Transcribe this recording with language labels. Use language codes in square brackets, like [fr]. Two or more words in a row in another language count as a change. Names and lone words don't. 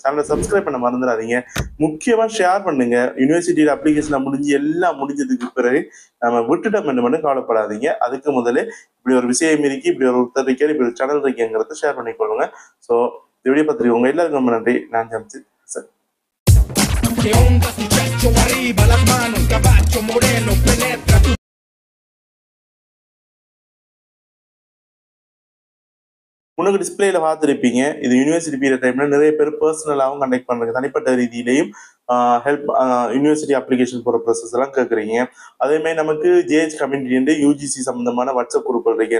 [ta] சேனலை சப்ஸ்கிரைப் பண்ண மறந்துடாதீங்க. முக்கியமா ஷேர் பண்ணுங்க. [en] university application [ta] முடிஞ்சு எல்லாம் முடிஞ்சதுக்கு பிறகு நம்ம விட்டுட்டோம் என்ன மட்டும் கவலைப்படாதீங்க. அதுக்கு முதலே இப்படி ஒரு விஷயம் இருக்கு, இப்படி ஒரு ஒருத்தர் இருக்கே, இப்படி ஒரு சேனல் இருக்குங்கிறத ஷேர் பண்ணிக்கொள்ளுங்க. ஸோ இந்த வீடியோ பார்த்துருக்கவங்க எல்லாருக்கும் ரொம்ப நன்றி. நான் ஜம்ஷித் ஹசன். [es] ¿Qué onda, muchacho? Arriba las manos, caballo moreno, penetra tu... [ta] முன்னுக்கு டிஸ்பிளேல பார்த்துருப்பீங்க. இது [en] university period time [ta] நிறைய பேர் பர்சனலாகவும் கண்டக்ட் பண்றாங்க. தனிப்பட்ட ரீதியிலையும் [en] help university application [ta] போகிற ப்ரோசஸ் எல்லாம் கேட்குறீங்க. அதேமாதிரி நமக்கு [en] JH community [ta] யூஜிசி சம்பந்தமான [en] WhatsApp group [ta] இருக்கு.